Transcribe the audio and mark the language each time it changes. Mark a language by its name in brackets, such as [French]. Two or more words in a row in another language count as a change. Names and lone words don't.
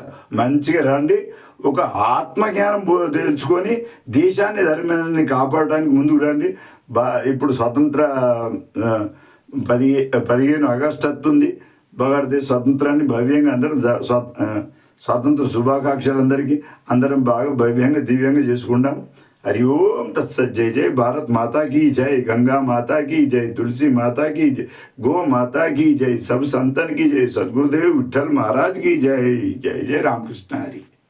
[Telugu] మంచిగా రండి, ఒక ఆత్మజ్ఞానం తెలుసుకొని దేశాన్ని, ధర్మాన్ని కాపాడడానికి ముందుకు రండి. ఇప్పుడు స్వతంత్ర 15 ఆగస్టు వస్తుంది. భారతదేశ స్వతంత్రాన్ని భవ్యంగా అందరం స్వాతంత్ర శుభాకాంక్షలు అందరం బాగా భవ్యంగా దివ్యంగా చేసుకుంటాం. [Sanskrit] हरि ओम तत्सत। [Hindi] जय जय भारत माता की जय, गंगा माता की जय, तुलसी माता की जय, गो माता की जय, सब संतन की जय, सदगुरुदेव विठल महाराज की जय। जय जय रामकृष्ण हरि।